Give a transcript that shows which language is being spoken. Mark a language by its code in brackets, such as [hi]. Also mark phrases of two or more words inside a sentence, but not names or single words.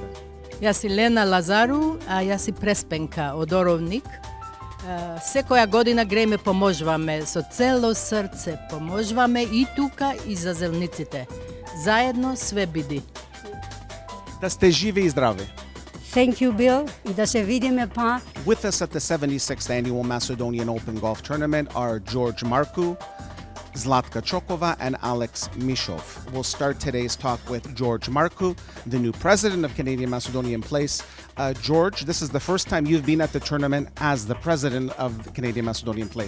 [mk] Јас си Лена Лазару, а јас си Преспенка од Оровник. Секоја година греме поможуваме со цело срце, поможуваме и тука и за зелниците. Заедно све биди. Да сте живи и здрави. [en] Thank you, Bill, [mk] и да се видиме па. [en] With us at the 76th Annual Macedonian Open Golf Tournament are George Marku, Zlatka Chokova, and Alex Mishov. We'll start today's talk with George Marku, the new president of Canadian Macedonian Place. George, this is the first time you've been at the tournament as the president of the Canadian Macedonian Place.